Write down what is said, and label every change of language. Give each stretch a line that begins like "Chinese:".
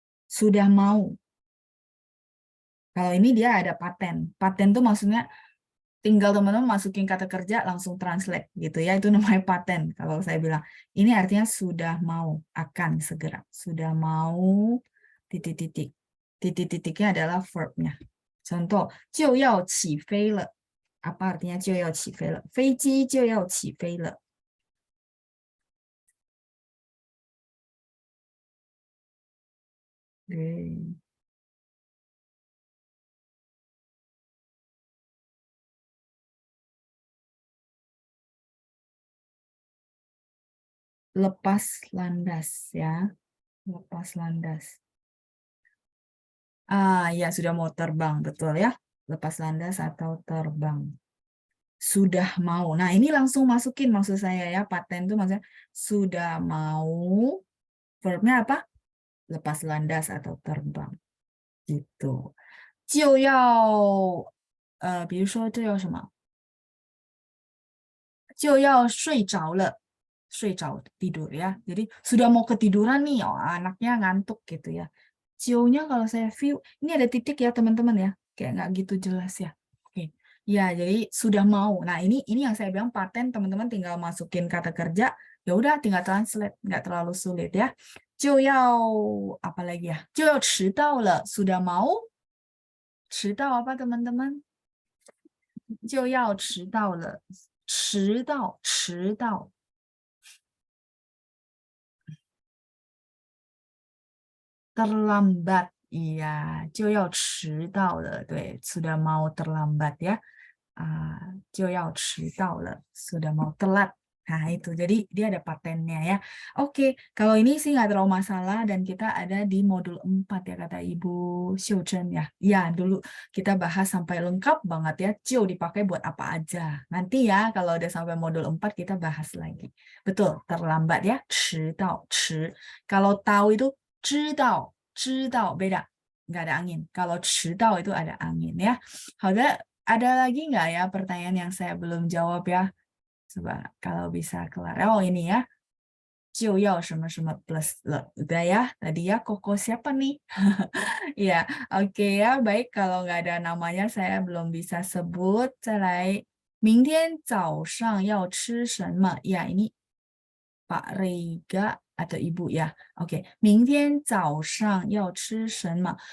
Indonesian: Sudah mau. Kalau ini dia ada paten. Paten tuh maksudnya tinggal teman-teman masukin kata kerja langsung translate gitu ya. Itu namanya paten. Kalau saya bilang ini artinya sudah mau, akan segera. Sudah mau titik-titik. Titik-titiknya adalah verb-nya. Contoh,
Chinese: 就要起飞了.
Indonesian: Apa artinya 就要起飞了?
Chinese: 飞机就要起飞了.
Indonesian: Oke. Lepas landas ya. Lepas landas. Ya sudah mau terbang, betul ya. Lepas landas atau terbang. Sudah mau. Nah, ini langsung masukin maksud saya ya. Paten itu maksudnya sudah mau. Verbnya apa? Lepas landas atau terbang. Gitu.
Chinese: 就要比如说这叫什么？就要睡着了，睡着
Indonesian: tidur ya. Jadi sudah mau ketiduran nih, oh, anaknya ngantuk gitu ya. Cio-nya kalau saya view, ini ada titik ya teman-teman ya, kayak nggak gitu jelas ya. Oke, ya jadi sudah mau. Nah ini yang saya bilang paten teman-teman tinggal masukin kata kerja, ya udah tinggal translate, nggak terlalu sulit ya.
Chinese: 就要
Indonesian: apa lagi ya?
Chinese: 就要迟到了,
Indonesian: sudah mau?
Chinese: 迟到
Indonesian: apa teman-teman?
Chinese: 就要迟到了。迟到，迟到。
Indonesian: terlambat, iya,
Chinese: 就要迟到了, 对,
Indonesian: sudah mau terlambat ya, 就要迟到了, sudah mau telat. Nah, itu. Jadi, dia ada patennya ya. Oke, kalau ini sih nggak terlalu masalah dan kita ada di modul 4 ya, kata Ibu Xiuchen ya. Ya, dulu kita bahas sampai lengkap banget ya, 就 dipakai buat apa aja. Nanti ya, kalau udah sampai modul 4 kita bahas lagi. Betul, terlambat ya,
Chinese: 迟到, 迟.
Indonesian: Kalau tahu itu
Chinese: 知道, 知道,
Indonesian: beda. Nggak ada angin. Kalau
Chinese: 迟到
Indonesian: itu ada angin ya. Ada lagi nggak ya pertanyaan yang saya belum jawab ya? Coba kalau bisa kelar. Oh ini ya.
Chinese: 就要什么什么 plus le.
Indonesian: Udah ya. Tadi ya Koko siapa nih? Ya, oke ya. Baik, kalau nggak ada namanya saya belum bisa sebut.
Chinese: 再来，明天早上要吃什么?
Indonesian: Ya, ini Pak Rega atau Ibu ya.
Chinese: Oke, 明天早上要吃什么?